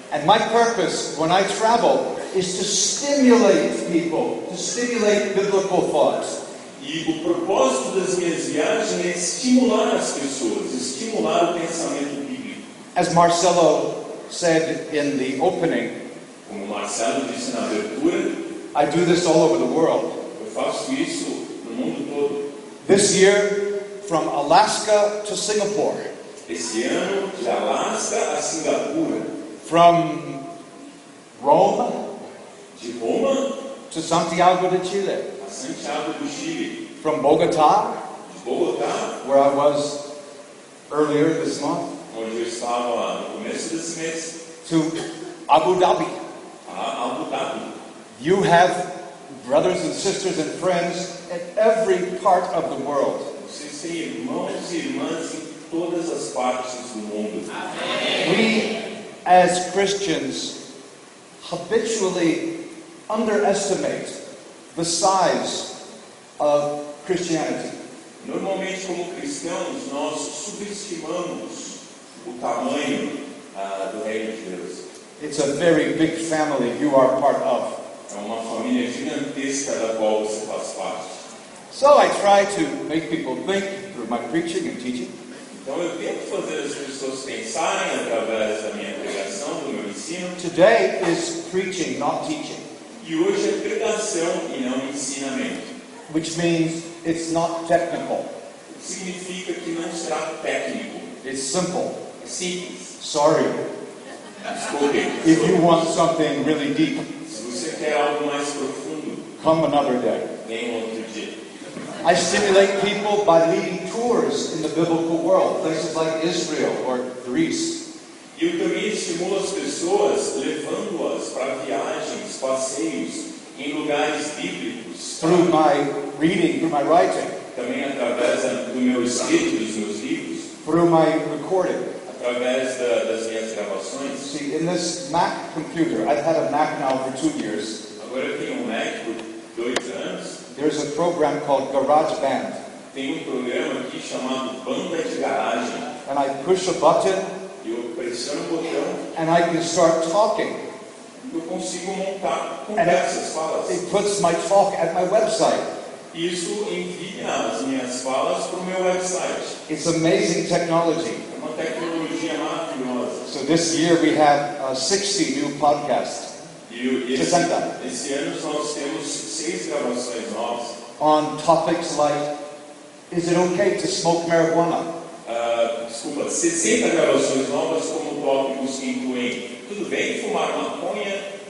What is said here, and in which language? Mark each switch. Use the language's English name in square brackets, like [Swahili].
[English] And my purpose when I travel is to stimulate people, to stimulate biblical thoughts. [Portuguese] E o propósito das minhas viagens é estimular as pessoas, estimular o pensamento bíblico. [English] As Marcelo said in the opening, [Portuguese] Como Marcelo disse na abertura, [English] I do this all over the world. [Portuguese] eu faço isso no mundo todo. [English] This year, from Alaska to Singapore, [Portuguese] Esse ano, de Alasca a Singapura, [English] from Rome [Portuguese] de Roma [English] to Santiago de Chile, [Portuguese] a Santiago do Chile, [English] from Bogotá, [Portuguese] de Bogotá, [English] where I was earlier this month, [Portuguese] onde eu estava no começo desse mês, [English] to Abu Dhabi. [Portuguese] a Abu Dhabi. [English] You have brothers and sisters and friends in every part of the world. [Portuguese] Vocês têm irmãos e irmãs em todas as partes do mundo. [English] We, as Christians, habitually underestimate the size of Christianity. [Portuguese] Normalmente, como cristãos, nós subestimamos o tamanho do reino de Deus. [English] It's a very big family you are part of. [Portuguese] É uma família gigantesca da qual você faz parte. [English] So I try to make people think through my preaching and teaching. [Portuguese] Então eu tento fazer as pessoas pensarem através da minha pregação, do meu ensino. [English] Today is preaching, not teaching, [Portuguese] E hoje é pregação e não ensinamento. [English] which means it's not technical. [Portuguese] O que significa que não será técnico. [English] It's simple. [Portuguese] É simples. [English] Sorry. [Portuguese] Desculpe. [English] If you want something really deep, [Portuguese] Se você quer algo mais profundo, [English] come another day. [Portuguese] venha outro dia. [English] I stimulate people by leading tours in the biblical world, places like Israel or Greece. [Portuguese] E eu também estimulo as pessoas levando-as para viagens, passeios em lugares bíblicos. [English] Through my reading, through my writing, [Portuguese] Também através do meu escrito, dos meus livros, [English] through my recording. [Portuguese] através das minhas gravações. [English] See, in this Mac computer, I've had a Mac now for 2 years. [Portuguese] Agora eu tenho um Mac por 2 anos. [English] There's a program called GarageBand. [Portuguese] tem um programa aqui chamado Banda de Garagem. [English] And I push a button [Portuguese] Eu pressiono o botão [English] and I can start talking. [Portuguese] e eu consigo montar conversas, falas. [English] It puts my talk at my website. [Portuguese] Isso envia as minhas falas para o meu website. [English] It's amazing technology. [Portuguese] É uma tecnologia maravilhosa. [English] So this year we have 60 new podcasts [Portuguese] E esse ano nós temos 6 gravações novas [English] on topics like, is it okay to smoke marijuana? [Portuguese] 60 gravações novas como tópicos que incluem tudo bem fumar maconha.